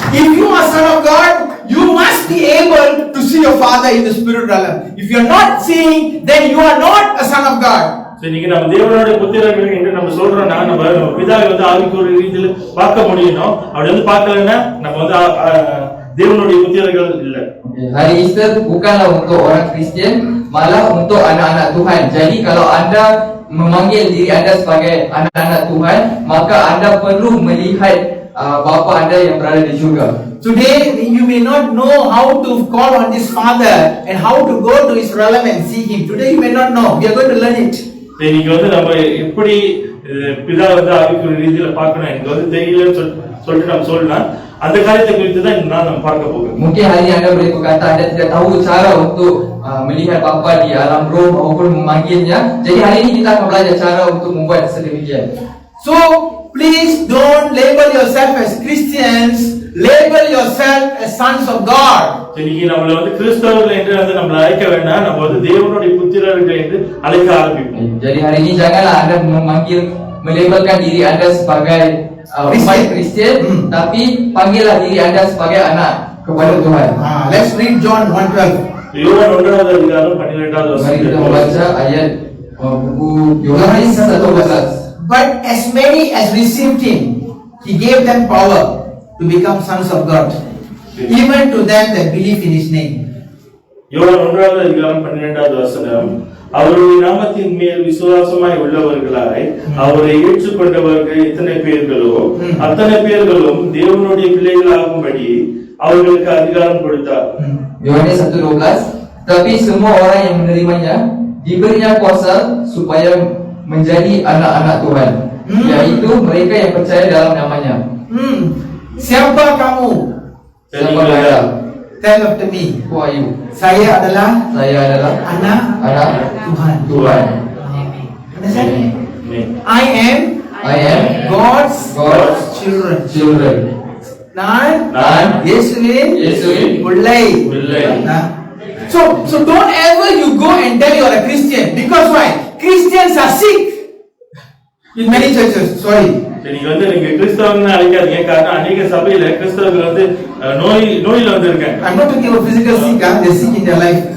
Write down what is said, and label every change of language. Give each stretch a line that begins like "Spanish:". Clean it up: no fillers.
English: If you are son of God, you must be able to see your Father in the spirit realm. If you are not seeing, then you are not a son of God.
Tamil: So இன்னைக்கு நம்ம தேவனுடைய புத்திரர்கள் என்று நம்ம சொல்றோம்னா நம்ம பிதாவை வந்து ஆவிக்குரிய ரீதியில பார்க்க முடியணும். அப்படி வந்து பார்க்கலன்னா நம்ம வந்து தேவனுடைய புத்திரர்கள் இல்ல.
Malay: Hari Easter bukanlah untuk orang Kristian, malah untuk anak-anak Tuhan. Jadi kalau anda memanggil diri anda sebagai anak-anak Tuhan, maka anda perlu melihat Bapa anda yang berada di syurga.
English: Today you may not know how to call on this Father and how to go to his realm and see him. Today you may not know. We are going to learn it.
Tamil: இன்னைக்கு வந்து நம்ம எப்படி பிதா வந்து ஆவிக்குரிய ரீதியில பார்க்கணும் எனக்கு வந்து தெரியலன்னு சொல்லிட்டு நம்ம சொல்லலாம். அந்த காரியத்தை குறித்து தான் இன்னும் நம்ம பார்க்க போகிறோம்.
Malay: Mungkin hari ini anda boleh berkata anda tidak tahu cara untuk melihat Bapa di alam roh maupun memanggilnya. Jadi hari ini kita akan belajar cara untuk membuat sedemikian.
English: So please don't label yourself as Christians. Label yourself as sons of God.
Tamil: இன்னைக்கு நம்மள வந்து கிறிஸ்தவர்கள் என்று வந்து நம்மள அழைக்க வேண்டாம், நம்ம வந்து தேவனுடைய புத்திரர்கள் என்று அழைக்க ஆரம்பிப்போம்.
Malay: Jadi hari ini janganlah anda melabelkan diri anda sebagai umat Kristian, tapi panggillah diri anda sebagai anak kepada Tuhan.
English: Let's read John 1:12.
Tamil: யோவான் 1வது அதிகாரம் 12வது
Malay: Mari kita
Tamil: வசனம்.
Malay: membaca ayat buku Yohanes 1:12.
English: But as many as received him, he gave them power to become sons of God, even to them that believe in his name.
Tamil: யோவான் 1வது அதிகாரம் 12வது வசனம். அவருடைய நாமத்தின் மேல் விசுவாசமாய் உள்ளவர்களாய் அவரை ஏற்றுக்கொண்டவர்கள் எத்தனை பேர்களோ அத்தனை பேர்களும் தேவனுடைய பிள்ளைகளாகும்படி அவர்களுக்கு அதிகாரம் கொடுத்தார்.
Malay: Yohanes 1:12. Tapi semua orang yang menerimanya diberinya kuasa supaya menjadi anak-anak Tuhan, yaitu mereka yang percaya dalam namanya. Siapa kamu? Siapa anda?
English: Tell after me. Who are you?
Malay: Saya adalah Saya adalah anak Tuhan. Tuhan.
English: Understand? Amen. I am God's children. children.
Tamil: நான் இயேசுவின் பிள்ளை. பிள்ளை.
English: So don't ever you go and tell you are a Christian, because why? Christians are sick in many churches. Sorry.
Tamil: நீங்க வந்து நீங்க கிறிஸ்தவன்னு அழைக்காதீங்க. காரணம் அநேக சபையில கிறிஸ்தவர்கள் வந்து நோயில வந்து இருக்காங்க.
English: I'm not talking about physical sick, they're sick in their life.